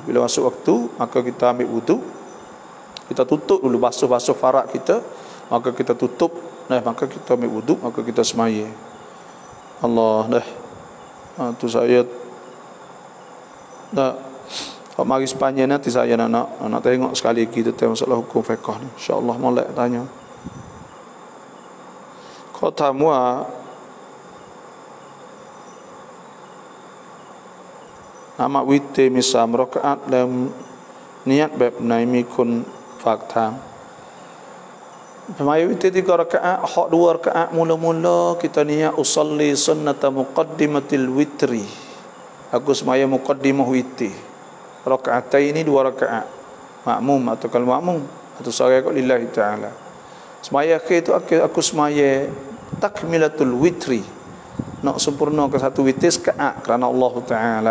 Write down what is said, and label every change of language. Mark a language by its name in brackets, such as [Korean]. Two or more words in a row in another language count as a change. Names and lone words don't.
[Malay] Bila masuk waktu, maka kita ambil wudu. Kita tutup dulu basuh-basuh farak kita, maka kita tutup. Maka kita ambil wudu, maka kita semaya. Allah dah. Tu saya dah. Mari sepanjang nanti saya nak tengok sekali lagi tentang masalah hukum fiqh ni. Insya-Allah molek tanya. [Thai] เขาถามว่าอามาวิเตมี3 รอกะอะห์แล้วนิยตแบบไหนมีคนฝากถาม [Malay] Semaya witir 3 rakaat, hak 2 rakaat mula-mula kita niat [Arabic] أصلي سنة مقدمة الوتر. [Malay] Aku semaya muqaddimah witir. Rakaatain ini 2 rakaat. Makmum atau kalau makmum atau seorang kat [Arabic] لله تعالى. [Malay] Semaya akhir itu aku semaya [Arabic] تكملة الوتر. [Malay] Nak sempurna ke satu witir rakaat kerana Allah taala.